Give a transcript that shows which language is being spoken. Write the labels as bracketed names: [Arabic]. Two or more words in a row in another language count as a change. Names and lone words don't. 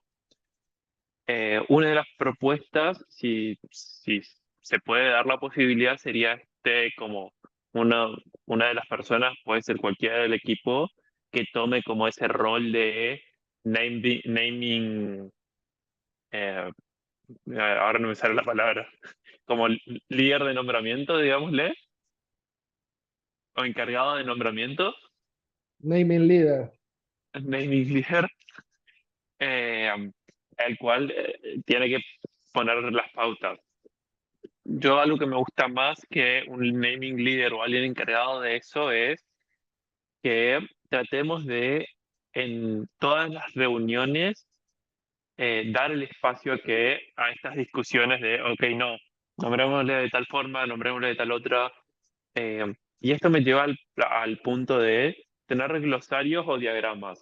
[Spanish] Una de las propuestas, si se puede dar la posibilidad, sería como una, una de las personas, puede ser cualquiera del equipo, que tome como ese rol de naming, eh, ahora no me sale la palabra, como líder de nombramiento, digámosle, o encargado de nombramiento, [English] Naming leader. naming leader, [Spanish] eh, el cual tiene que poner las pautas. Yo algo que me gusta más que un [English] naming leader [Spanish] o alguien encargado de eso es que tratemos de en todas las reuniones dar el espacio a estas discusiones de, ok, no, nombrémosle de tal forma, nombrémosle de tal otra. Y esto me lleva al punto de tener glosarios o diagramas.